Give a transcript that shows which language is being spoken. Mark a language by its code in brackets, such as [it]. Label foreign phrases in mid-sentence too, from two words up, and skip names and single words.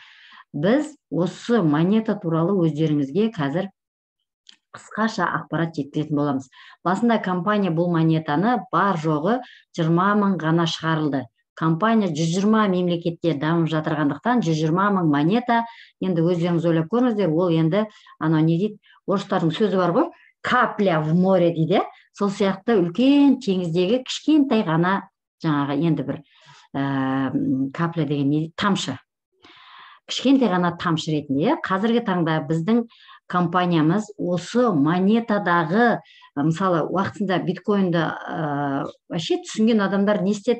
[kk] Біз осы монета туралы өздеріңізге қазір қысқаша ақпарат жеткізетін боламыз. Басында компания бұл монетаны бар жоғы 20 мың ғана шығарылды. Компания 120 мемлекетте дамып жатырғандықтан 120 мың монета, енді өздеріңіз ойлап көріңіздер, ол енді анау не дейді, орыстардың сөзі бар ғой, [ru] капля в море дейді. [kk] Сол сияқты үлкен теңіздегі кішкентай ғана жаңағы енді бір капля деген не, тамшы. Кішкентай ғана тамшы ретінде. Қазіргі таңда біздің компаниямыз осы монетадағы, мысалы, уақытында биткоинді вообще түсінген адамдар не істеді?